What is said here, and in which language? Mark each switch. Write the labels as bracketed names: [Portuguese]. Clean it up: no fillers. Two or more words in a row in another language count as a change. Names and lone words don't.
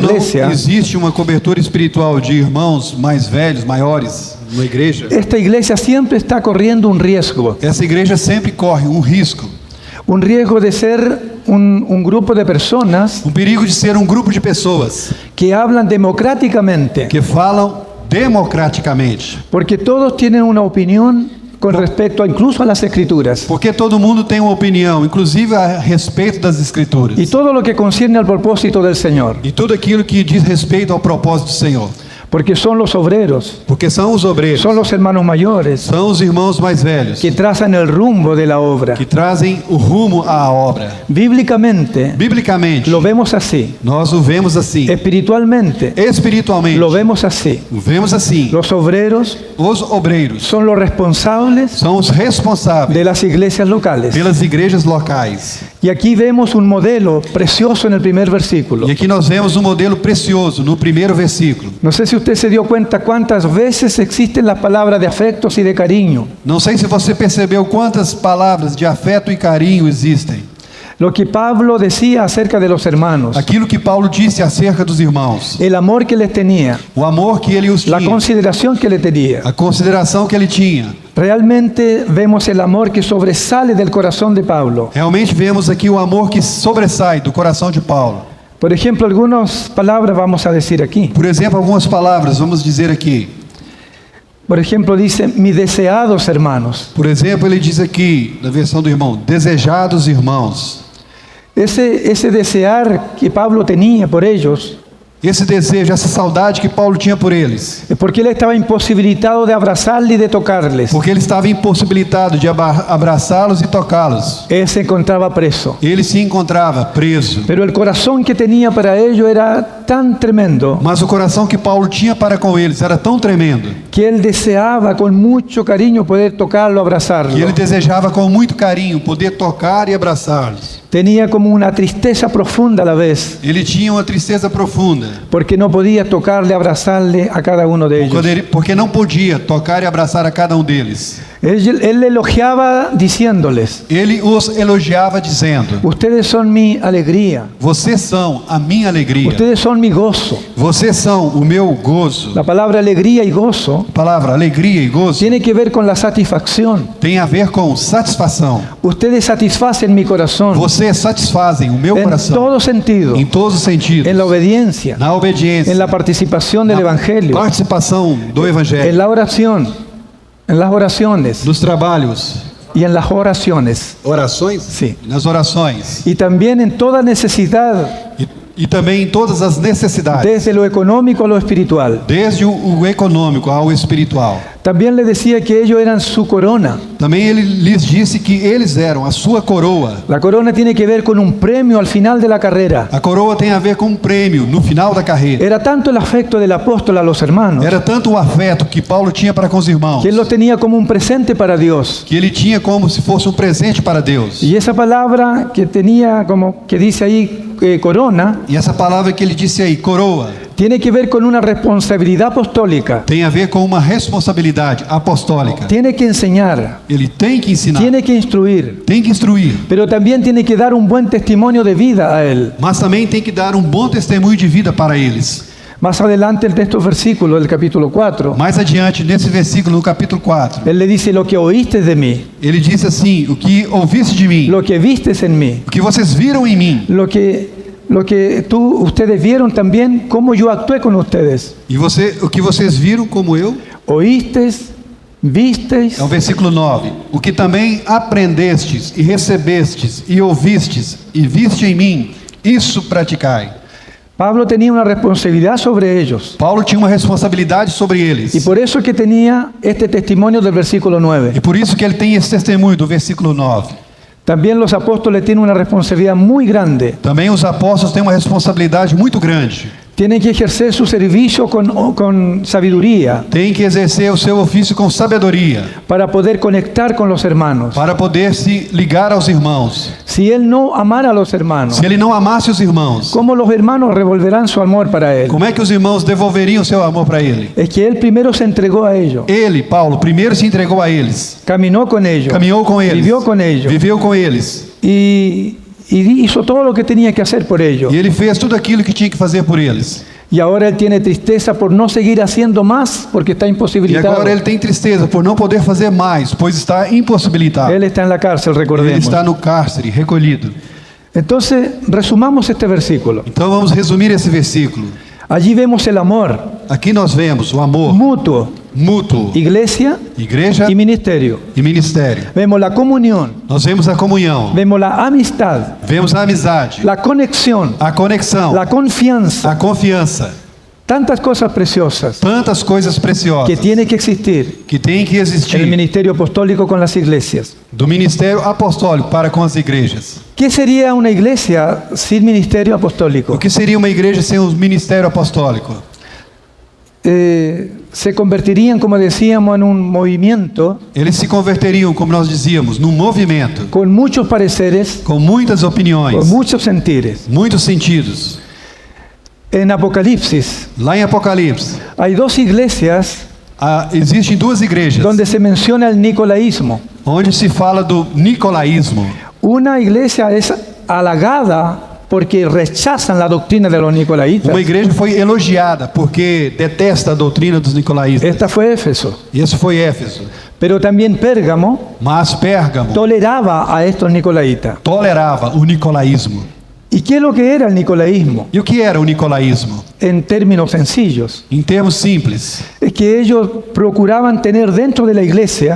[Portuguese] quando não [Spanish] iglesia, [Portuguese] existe uma cobertura espiritual de irmãos mais velhos, maiores na igreja, [Spanish] esta iglesia siempre está corriendo un riesgo [Portuguese] essa igreja sempre corre um risco, [Spanish] de ser un grupo de personas [Portuguese] perigo de ser um grupo de pessoas [Spanish] que hablan democráticamente, [Portuguese] que falam democraticamente, [Spanish] porque todos tienen una opinión con respecto incluso a las escrituras. [Portuguese] porque todo mundo tem uma opinião, inclusive a respeito das escrituras, [Spanish] Y todo lo que concierne al propósito del Señor, [Portuguese] e tudo aquilo que diz respeito ao propósito do Senhor, [Spanish] porque son los obreros, [Portuguese] porque são os obreiros, [Spanish] son los hermanos mayores [Portuguese] são os irmãos mais velhos [Spanish] que trazan el rumbo de la obra. [Portuguese] que trazem o rumo à obra. [Spanish] Bíblicamente [Portuguese] Biblicamente, [Spanish] lo vemos así, [Portuguese] nós o vemos assim. [Spanish] espiritualmente [Portuguese] Espiritualmente, [Spanish] lo vemos así. [Portuguese] o vemos assim. [Spanish] Los obreros [Portuguese] Os obreiros [Spanish] son los responsables [Portuguese] são os responsáveis [Spanish] de las iglesias locales. [Portuguese] pelas igrejas locais. [Spanish] Y aquí vemos un modelo precioso en el primer versículo. [Portuguese] E aqui nós vemos um modelo precioso no primeiro versículo. [Spanish] No sé si usted se dio cuenta cuántas veces existen las palabras de afectos y de cariño. [Portuguese] Não sei se você percebeu quantas palavras de afeto e carinho existem. [Spanish] Lo que Pablo decía acerca de los hermanos, [Portuguese] Aquilo que Paulo disse acerca dos irmãos, [Spanish] el amor que les tenía, [Portuguese] o amor que ele os [Spanish] la [Portuguese] tinha, [Spanish] consideración que le tenía. [Portuguese] a consideração que ele tinha. [Spanish] Realmente vemos el amor que sobresale del corazón de Pablo. [Portuguese] Realmente vemos aqui o amor que sobressai do coração de Paulo. [Spanish] Por ejemplo, algunas palabras vamos a decir aquí. [Portuguese] Por exemplo, algumas palavras, vamos dizer aqui. [Spanish] Por ejemplo, dice, mis deseados hermanos. [Portuguese] Por exemplo, ele diz aqui, na versão do irmão, desejados irmãos. [Spanish] Ese desear que Pablo tenía por ellos, [Portuguese] Esse desejo, essa saudade que Paulo tinha por eles, [Spanish] es porque él estaba imposibilitado de abrazarles y de tocarles. [Portuguese] porque ele estava impossibilitado de abraçá-los e tocá-los. [Spanish] Él se encontraba preso. [Portuguese] Ele se encontrava preso. [Spanish] Pero el corazón que tenía para ellos era tan tremendo [Portuguese] Mas o coração que Paulo tinha para com eles era tão tremendo [Spanish] que él deseaba con mucho cariño poder tocarlo, abrazarlo. [Portuguese] que ele desejava com muito carinho poder tocar e abraçá-los. [Spanish] Tenía como una tristeza profunda a la vez, [Portuguese] Ele tinha uma tristeza profunda, [Spanish] porque no podía tocarle, abrazarle a cada uno de ellos. [Portuguese] porque não podia tocar e abraçar a cada um deles. [Spanish] Él elogiaba diciéndoles, [Portuguese] Ele os elogiava dizendo: [Spanish] ustedes son mi alegría, [Portuguese] vocês são a minha alegria, [Spanish] ustedes son mi gozo. [Portuguese] vocês são o meu gozo. [Spanish] La palabra alegría y gozo [Portuguese] A palavra alegria e gozo [Spanish] tiene que ver con la satisfacción. [Portuguese] tem a ver com satisfação. [Spanish] Ustedes satisfacen mi corazón [Portuguese] Vocês satisfazem o meu [Spanish] en [Portuguese] coração [Spanish] todo sentido, [Portuguese] em todos os sentidos, [Spanish] en la obediencia, [Portuguese] na obediência, [Spanish] en la participación del [Portuguese] na [Spanish] Evangelio, [Portuguese] participação do [Spanish] en [Portuguese] Evangelho, [Spanish] la oración, en las oraciones [Portuguese] nos trabalhos, [Spanish] y en las oraciones. [Portuguese] orações, [Spanish] Sí. [Portuguese] nas orações [Spanish] Y también en toda necesidad, [Portuguese] e também em todas as necessidades, [Spanish] desde lo económico a lo espiritual. [Portuguese] desde o econômico ao espiritual. [Spanish] También le decía que ellos eran su corona. [Portuguese] Também ele lhes disse que eles eram a sua coroa. [Spanish] La corona tiene que ver con un premio al final de la carrera. [Portuguese] A coroa tem a ver com um prêmio no final da carreira. [Spanish] Era tanto el afecto del apóstol a los hermanos [Portuguese] Era tanto o afeto que Paulo tinha para com os irmãos, [Spanish] que él los tenía como un presente para Dios. [Portuguese] que ele tinha como se fosse um presente para Deus. [Spanish] Y esa palabra que tenía como que dice ahí corona, [Portuguese] E essa palavra que ele disse aí, coroa, [Spanish] tiene que ver con una responsabilidad apostólica. [Portuguese] tem a ver com uma responsabilidade apostólica. [Spanish] Tiene que enseñar, [Portuguese] Ele tem que ensinar, [Spanish] tiene que instruir, [Portuguese] tem que instruir, [Spanish] pero también tiene que dar un buen testimonio de vida a él. [Portuguese] mas também tem que dar um bom testemunho de vida para eles. [Spanish] Más adelante el texto versículo del capítulo 4, [Portuguese] Mais adiante, nesse versículo, no capítulo 4, [Spanish] él le dice, lo que oíste de mí, [Portuguese] ele disse assim: o que ouviste de mim, [Spanish] lo que vistes en mí, [Portuguese] o que vocês viram em mim, [Spanish] lo que ustedes vieron también, cómo yo actué con ustedes. [Portuguese] e o que vocês viram como eu, [Spanish] Oístes, vistes, [Portuguese] é o versículo 9: o que também aprendestes e recebestes e ouvistes e viste em mim, isso praticai. [Spanish] Pablo tenía una responsabilidad sobre ellos. [Portuguese] Paulo tinha uma responsabilidade sobre eles. [Spanish] Y por eso es que tenía este testimonio del versículo 9. [Portuguese] E por isso que ele tem esse testemunho do versículo 9. [Spanish] También los apóstoles tienen una responsabilidad muy grande. [Portuguese] Também os apóstolos têm uma responsabilidade muito grande. [Spanish] Tienen que ejercer su servicio con sabiduría [Portuguese] Tem que exercer o seu ofício com sabedoria, [Spanish] para poder conectar con los hermanos. [Portuguese] para poder se ligar aos irmãos. [Spanish] Si él no amara a los hermanos, [Portuguese] Se ele não amasse os irmãos, [Spanish] ¿cómo los hermanos revolverán su amor para él? [Portuguese] como é que os irmãos devolveriam seu amor para ele? [Spanish] Es que él primero se entregó a ellos, [Portuguese] Ele, Paulo, primeiro se entregou a eles, [Spanish] caminó con ellos, [Portuguese] caminhou com eles, [Spanish] vivió con ellos [Portuguese] viveu com eles, [Spanish] y hizo todo lo que tenía que hacer por ellos. [Portuguese] e ele fez tudo aquilo que tinha que fazer por eles. [Spanish] Y ahora él tiene tristeza por no seguir haciendo más porque está [Portuguese] E [Spanish] imposibilitado. [Portuguese] agora ele tem tristeza por não poder fazer mais, pois está impossibilitado. [Spanish] Él está en la cárcel, [Portuguese] Ele [Spanish] recordemos. [Portuguese] está no cárcere, recolhido. [Spanish] Entonces, resumamos este versículo. [Portuguese] Então vamos resumir esse versículo. [Spanish] Allí vemos el amor [Portuguese] Aqui nós vemos o amor [Spanish] mutuo, [Portuguese] mútuo, [Spanish] iglesia [Portuguese] igreja [Spanish] y ministerio. [Portuguese] e ministério. [Spanish] Vemos la comunión, [Portuguese] Nós vemos a comunhão, [Spanish] vemos la amistad, [Portuguese] vemos a amizade, [Spanish] la conexión, [Portuguese] a conexão, [Spanish] la confianza. [Portuguese] a confiança. [Spanish] Tantas cosas preciosas [Portuguese] Tantas coisas preciosas [Spanish] que tiene que existir [Portuguese] que tem que [Spanish] en el [Portuguese] existir [Spanish] ministerio apostólico con las iglesias. [Portuguese] do ministério apostólico para com as igrejas. [Spanish] ¿Qué sería una iglesia sin ministerio apostólico? [Portuguese] O que seria uma igreja sem o ministério apostólico? [Spanish] Se convertirían, como decíamos, en un movimiento [Portuguese] Eles se converteriam, como nós dizíamos, num movimento [Spanish] con muchos pareceres, [Portuguese] com muitas [Spanish] con [Portuguese] opiniões, [Spanish] muchos sentires. [Portuguese] muitos sentidos. [Spanish] En Apocalipsis [Portuguese] Lá em Apocalipse, [Spanish] hay dos iglesias [Portuguese] existem duas igrejas [Spanish] donde se menciona el nicolaísmo. [Portuguese] onde se fala do nicolaísmo. [Spanish] Una iglesia es halagada porque rechazan la doctrina de los nicolaítas. [Portuguese] Uma igreja foi elogiada porque detesta a doutrina dos nicolaístas. [Spanish] Esta fue Éfeso. [Portuguese] E isso foi Éfeso. [Spanish] Pero también Pérgamo [Portuguese] Mas Pérgamo [Spanish] toleraba a estos nicolaítas. [Portuguese] tolerava o nicolaísmo. [Spanish] ¿Y qué es lo que era el nicolaísmo? [Portuguese] E o que era o nicolaísmo? [Spanish] En términos sencillos, [Portuguese] Em termos simples, [Spanish] es que ellos procuraban tener dentro de la iglesia